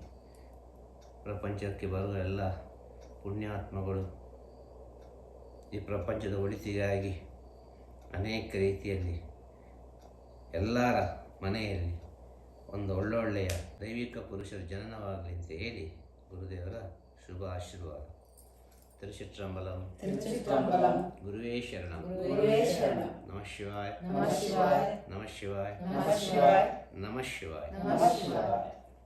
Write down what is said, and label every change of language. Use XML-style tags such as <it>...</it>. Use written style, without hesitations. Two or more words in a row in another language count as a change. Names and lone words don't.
<kn>ಪ್ರಪಂಚಕ್ಕೆ ಬರುವ ಎಲ್ಲ ಪುಣ್ಯಾತ್ಮಗಳು ಈ ಪ್ರಪಂಚದ ಒಳಿತಿಗಾಗಿ ಅನೇಕ ರೀತಿಯಲ್ಲಿ ಎಲ್ಲರ ಮನೆಯಲ್ಲಿ ಒಂದು ಒಳ್ಳೊಳ್ಳೆಯ ದೈವಿಕ ಪುರುಷರ ಜನನವಾಗಲಿ ಅಂತ ಹೇಳಿ ಗುರುದೇವರ ಶುಭ ಆಶೀರ್ವಾದ.</kn> <sa>ತಿರುಚಿಟ್ರಂಬಲಂ ಗುರುವೇ ಶರಣಂ. ನಮಃ ಶಿವಾಯ. ನಮಃ ಶಿವಾಯ. ನಮಃ ಶಿವಾಯ.</sa>